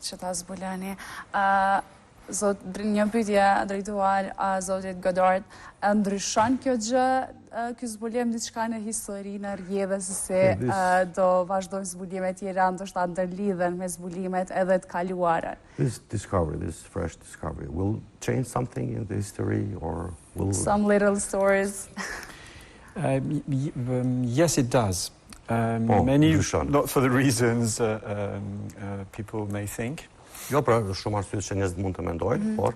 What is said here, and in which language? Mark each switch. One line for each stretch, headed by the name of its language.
Albanian: Që ta zbuloni. Një pyetje drejtuar zotit Goddard, ndryshon kjo gjë, ky zbulim diçka në historinë e rrjedhës, se do vazhdojnë zbulime tjera, ndoshta ndërlidhen me zbulimet edhe të kaluara?
English: This fresh discovery, will change something in the history or will... Some little stories? Yes, it does. Many, not for the reasons people may think.
Albanian: Jo, pra shumë arsye që njerëzit mund të mendojnë, por...